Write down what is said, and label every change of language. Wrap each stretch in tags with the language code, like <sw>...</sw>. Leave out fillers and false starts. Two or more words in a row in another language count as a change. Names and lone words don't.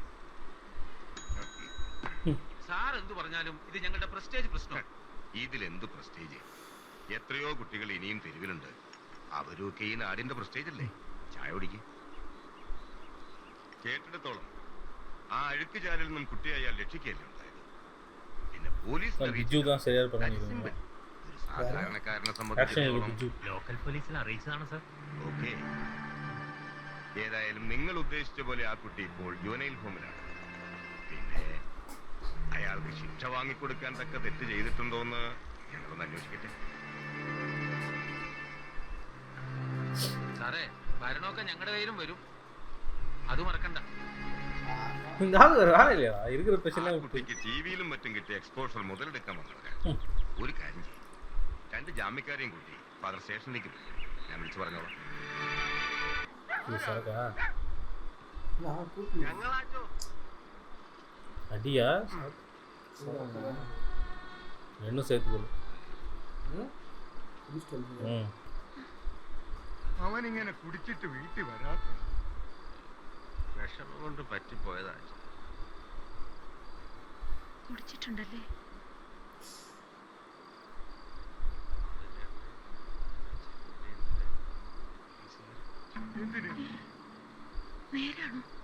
<ml>സാർ എന്ത് പറഞ്ഞാലും ഇത് ഞങ്ങളുടെ പ്രസ്റ്റേജ് പ്രശ്നം. ഇതിലെന്ത് പ്രസ്റ്റേജ്? എത്രയോ കുട്ടികൾ ഇനിയും തെരുവിലുണ്ട്. അവരൊക്കെ ഈ നാടിന്റെ പ്രസ്റ്റേജ് അല്ലേ. ചായ കുടിക്ക്. കേട്ടിടത്തോളം ആ അഴുക്ക് ചാലിൽ നിന്നും കുട്ടിയെ അയാൾ രക്ഷിക്കുകയല്ലേ ഉണ്ടായത്. പിന്നെ പോലീസ്</ml> <ta>ബിജു தான் சரியா பண்ணிருக்காங்க.</ta> <ml>സാധാരണക്കാരനെ സംബന്ധിച്ചിടത്തോളം ലോക്കൽ പോലീസിൽ അറിയിച്ചതാണ് സർ. ഓക്കെ. ഏതായാലും നിങ്ങൾ ഉദ്ദേശിച്ച പോലെ ആ കുട്ടി ഇപ്പോൾ ജുവനൈൽ ഹോമിലാണ്. പിന്നെ അയാൾക്ക് ശിക്ഷ വാങ്ങിക്കൊടുക്കാൻ തക്ക തെറ്റ് ചെയ്തിട്ടുണ്ടോന്ന് ഞങ്ങളൊന്ന് അന്വേഷിക്കട്ടെ. സാറേ ഭരണമൊക്കെ ഞങ്ങളുടെ കയ്യിലും വരും, അത് മറക്കണ്ട.</ml> <ta>இருக்கிற பிரச்சனை</ta> <ml>കുട്ടിക്ക് ടിവിയിലും മറ്റും കിട്ടിയ എക്സ്പോഷർ മുതലെടുക്കാൻ വന്നവരാണ്. ഒരു കാര്യം ചെയ്യും, 2 ജാമ്യക്കാരെയും കൂട്ടി ഫാദർ സ്റ്റേഷനിലേക്ക് പോയി. ഞാൻ വിളിച്ചു പറഞ്ഞോളാം.</ml> <ta>அடியா ரெண்டும் சேர்த்துக்கணும்.</ta> <ml>അവനിങ്ങനെ കുടിച്ചിട്ട് വീട്ടിൽ വരാത്ത വിഷമം കൊണ്ട് പറ്റിപ്പോയതാ. കുടിച്ചിട്ടുണ്ടല്ലേ? നേരാണോ?</ml>